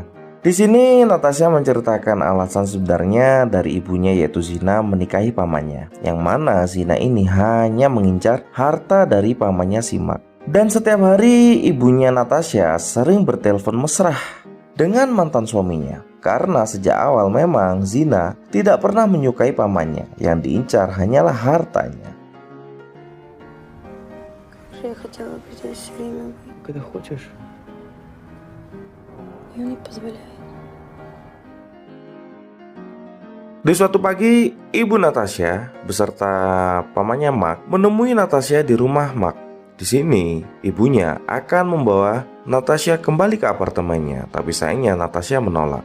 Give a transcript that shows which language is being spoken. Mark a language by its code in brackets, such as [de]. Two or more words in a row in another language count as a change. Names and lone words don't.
[id] Di sini Natasha menceritakan alasan sebenarnya dari ibunya, yaitu Zina menikahi pamannya, yang mana Zina ini hanya mengincar harta dari pamannya si Mark. Dan setiap hari ibunya Natasha sering bertelepon mesra dengan mantan suaminya. Karena sejak awal memang Zina tidak pernah menyukai pamannya, yang diincar hanyalah hartanya. [ru] Я хотела быть здесь все время. Когда хочешь. Я не позволяю. [id] Di suatu pagi, ibu Natasha beserta pamannya Mark menemui Natasha di rumah Mark. Di sini, ibunya akan membawa Natasha kembali ke apartemennya, tapi sayangnya Natasha menolak.